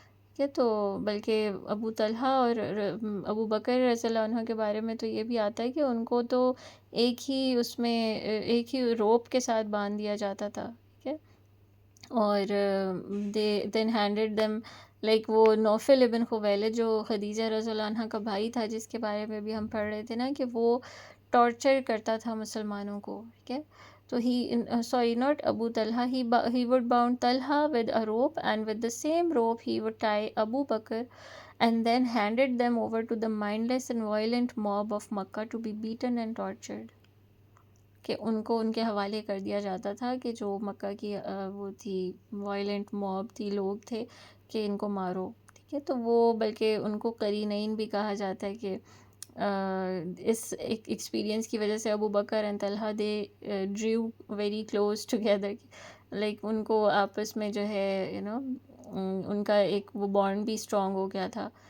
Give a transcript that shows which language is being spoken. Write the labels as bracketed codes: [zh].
[ur] ٹھیک ہے، تو بلکہ ابو طلحہ اور ابو بکر رضی اللہ عنہ کے بارے میں تو یہ بھی آتا ہے کہ ان کو تو ایک ہی اس میں ایک ہی روپ کے ساتھ باندھ دیا جاتا تھا. ٹھیک ہے، اور [en] they then handed them, like [ur] وہ نوفل ابن خویلد جو خدیجہ رضی اللہ عنہ کا بھائی تھا، جس کے بارے میں بھی ہم پڑھ رہے تھے نا کہ وہ ٹارچر کرتا تھا مسلمانوں کو. ٹھیک ہے، تو [en] sorry not Abu Talha, he would bound Talha with a rope, and with the same rope he would tie Abu Bakr and then handed them over to the mindless and violent mob of Makkah to be beaten and tortured. [ur] کہ ان کو ان کے حوالے کر دیا جاتا تھا کہ جو مکہ کی وہ تھی وائلنٹ موب تھی، لوگ تھے کہ ان کو مارو. ٹھیک ہے، تو وہ بلکہ ان کو قرینین بھی کہا جاتا ہے کہ اس ایک ایکسپیرینس کی وجہ سے ابو بکر and Talha [en] they drew very close together, [ur] like ان کو آپس میں جو ہے ان کا ایک وہ بانڈ بھی اسٹرانگ ہو گیا تھا.